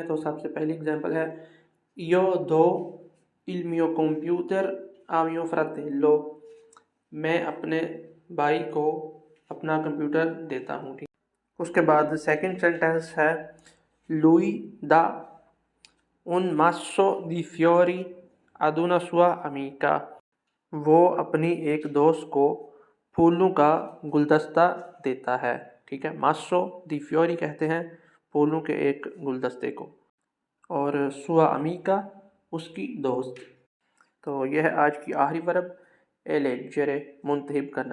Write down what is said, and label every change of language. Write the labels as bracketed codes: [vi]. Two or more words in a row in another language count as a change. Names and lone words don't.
[hi] तो सबसे पहली एग्जाम्पल है [it] io do il mio computer a mio fratello, [hi] मैं अपने भाई को अपना कंप्यूटर देता हूँ, ठीक। उसके बाद [en] second sentence [hi] है [it] lui dà un masso di fiori ad una sua amica। [hi] वो अपनी एक दोस्त को फूलों का गुलदस्ता देता है। ठीक है, [it] mazzo di fiori [hi] कहते हैं फूलों के एक गुलदस्ते को, और [it] sua amica [hi] उसकी दोस्त। तो यह है आज की आखिरी वर्ब एलेजेरे, मुंतहिब करना।